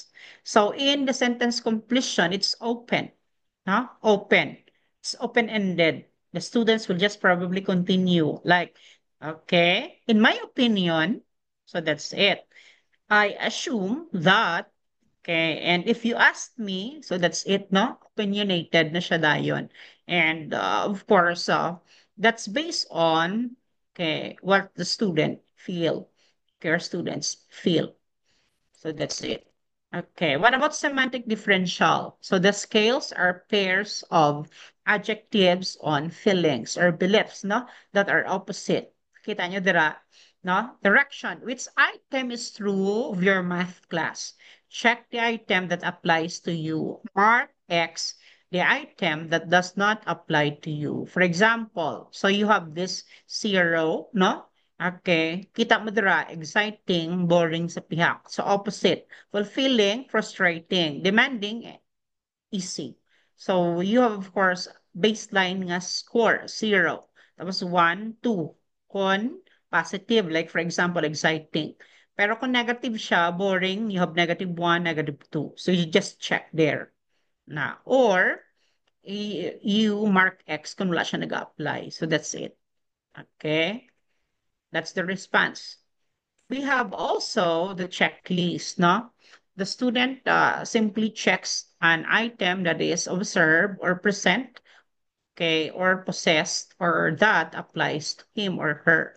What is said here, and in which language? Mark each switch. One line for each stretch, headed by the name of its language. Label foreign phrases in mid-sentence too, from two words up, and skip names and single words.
English: So in the sentence completion, it's open, open. It's open-ended. The students will just probably continue like, okay, in my opinion, so that's it. I assume that. Okay, and if you ask me, so that's it, no?
Hiligaynon: Opinionated na siya dayon.
English: And of course, that's based on, okay, what the student feel, okay, our students feel. So that's it. Okay, what about semantic differential? So the scales are pairs of adjectives on feelings or beliefs, that are opposite.
Hiligaynon: Kita nyo dira,
English: Direction. Which item is true of your math class? Check the item that applies to you. Mark X the item that does not apply to you. For example, so you have this 0,
Hiligaynon: Okay, kita mo dira,
English: exciting, boring
Hiligaynon: sa pihak.
English: So opposite, fulfilling, frustrating, demanding, easy. So you have, of course, baseline nga score, 0.
Hiligaynon: Tapos 1, 2.
English: Kung positive, like for example, exciting.
Hiligaynon: Pero kung negative siya,
English: boring, you have -1, -2. So you just check there. Or you mark X
Hiligaynon: kung wala siya nag-apply.
English: So that's it. Okay? That's the response. We have also the checklist, The student simply checks an item that is observed or present, okay, or possessed, or that applies to him or her.